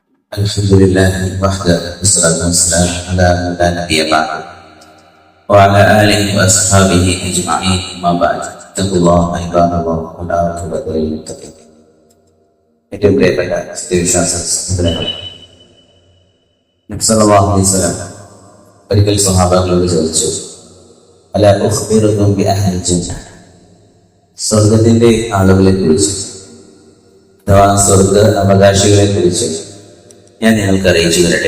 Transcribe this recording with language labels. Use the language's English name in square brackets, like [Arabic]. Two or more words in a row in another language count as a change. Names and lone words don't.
[Arabic] الحمد لله وحده والصلاة والسلام على من لا نبي بعده وعلى آله وأصحابه أجمعين أما بعد اتقوا الله عباد الله والعاقبة للمتقين. [Malayalam] ഏറ്റവും പ്രിയപ്പെട്ട സ്ഥിരവിശ്വാസ സഹോദരങ്ങളെ, നബി [Arabic] صلى الله عليه وسلم [Malayalam] ഒരിക്കൽ സ്വഹാബാക്കളോട് ചോദിച്ചു, [Arabic] ألا أخبركم ب أهل الجنة, [Malayalam] സ്വർഗത്തിന്റെ ആളുകളെ കുറിച്ച് അഥവാ സ്വർഗ അവകാശികളെ കുറിച്ച് ഞാൻ നിങ്ങൾക്ക് അറിയിച്ചു തരട്ടെയോ?